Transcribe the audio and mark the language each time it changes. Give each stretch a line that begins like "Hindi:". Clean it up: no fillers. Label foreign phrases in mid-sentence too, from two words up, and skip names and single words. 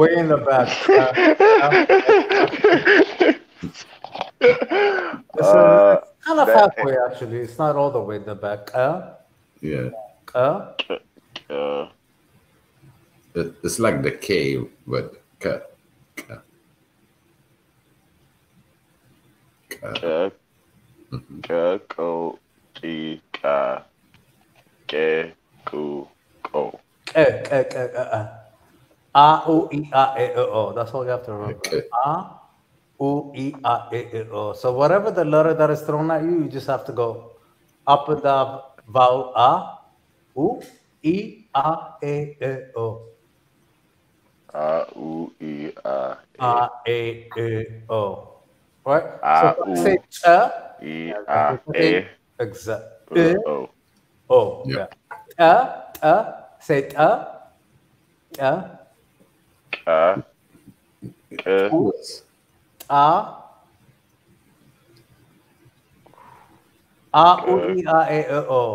English: Way in the back. It's kind of halfway, actually. It's not all the way in the back. Yeah. Uh, It's like the K, but K. Ko T Ka Ke Ku Ko. A U I A E O. That's all you have to remember. A U I A E O. So whatever the letter that is thrown at you, you just have to go up and down vowel A U I A E O. A U I A E O. Right? A So U say I A E exactly. O. Oh, yeah. Say U I A E O.